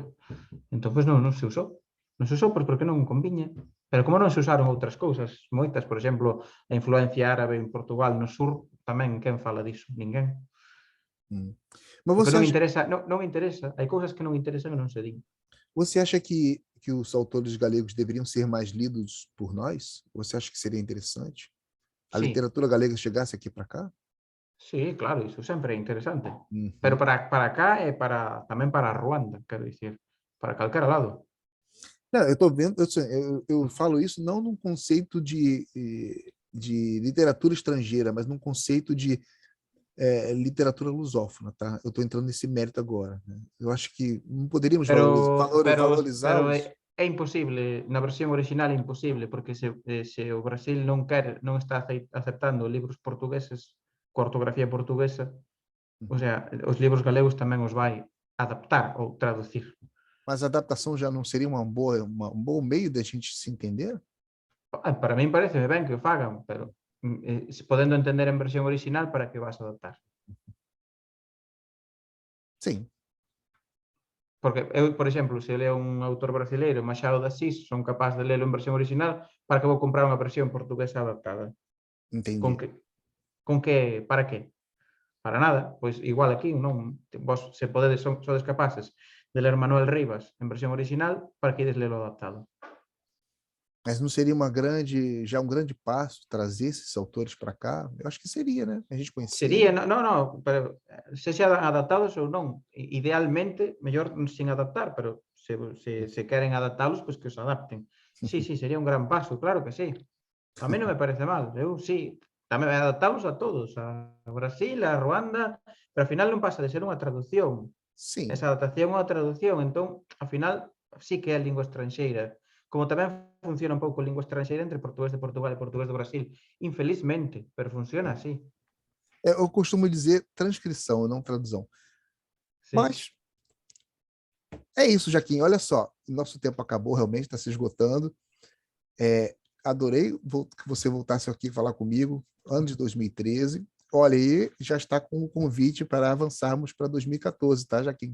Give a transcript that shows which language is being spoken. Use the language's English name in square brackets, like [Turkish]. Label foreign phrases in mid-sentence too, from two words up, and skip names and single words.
[Galician] Entón, pois non se usou. Non se usou porque non conviña. Pero como non se usaron outras cousas, moitas, por exemplo, a influencia árabe en Portugal no sur, tamén quen fala diso? Ninguén. [Portuguese] Mas [Galician] Porque [Portuguese] você [Galician] non [Portuguese] acha, [Galician] interesa, non interesa. Hai cousas que non interesan e non se din. [Portuguese] você acha que os autores galegos deveriam ser mais lidos por nós? Você acha que seria interessante? A [Galician] Sí, [Portuguese] literatura galega chegasse aqui para cá? [Galician] sí, claro, iso sempre é interesante. Pero Uhum. para cá e tamén para Ruanda, quero dicir, para calquera lado. [Portuguese] Não, eu estou vendo, eu falo isso não num conceito de literatura estrangeira, mas num conceito de literatura lusófona, tá? Eu estou entrando nesse mérito agora, né? Eu acho que não poderíamos [Galician] Pero [Portuguese] valorizá-los. [Galician] é imposible, na versión original é imposible, porque se o Brasil non está aceptando libros portugueses coa ortografía portuguesa, o Uhum. sea, os libros galegos tamén os vai adaptar ou traducir. [Portuguese] Mas a adaptação já não seria um bom meio da gente se entender? [Galician] Para min parece ben que o fagan, pero podendo entender en versión original, para que vas a adaptar? [Portuguese] Sim, [Galician] Porque eu, por exemplo, se leo un autor brasileiro, Machado de Assis, son capaz de lelo en versión original, para que vou comprar unha versión portuguesa adaptada? Con [Portuguese] entendi. [Galician] que, para que? Para nada. Pois igual aquí, non? Vos, se podedes, sodes capaces de ler Manuel Rivas en versión original, para que ides lelo adaptado? [Portuguese] Mas não seria já um grande passo trazer esses autores para cá? Eu acho que seria, né? A gente [Galician] Sería, [Portuguese] conhecer. [Galician] pero se xa adaptados ou non. Idealmente, mellor sin adaptar, pero se queren adaptalos, pois que os adapten. Sí, sí, sería un gran paso, claro que sí. A mí non me parece mal. Eu sí, tamén adaptalos a todos, a Brasil, a Ruanda, pero ao final non pasa de ser unha traducción. Sim. Esa adaptación é unha traducción, entón, ao final, sí que é lingua estranxeira. Como tamén funciona un pouco lingua estranxeira entre portugués de Portugal e portugués do Brasil. Infelizmente, pero funciona así. [Portuguese] Eu costumo dizer transcrição, não tradução. [Galician] Sí. [Portuguese] Mas é isso, Jaquim. Olha só, nosso tempo acabou, realmente está se esgotando. Adorei que você voltasse aqui falar comigo, ano de 2013. Olha, aí já está com o convite para avançarmos para 2014, tá, Jaquim?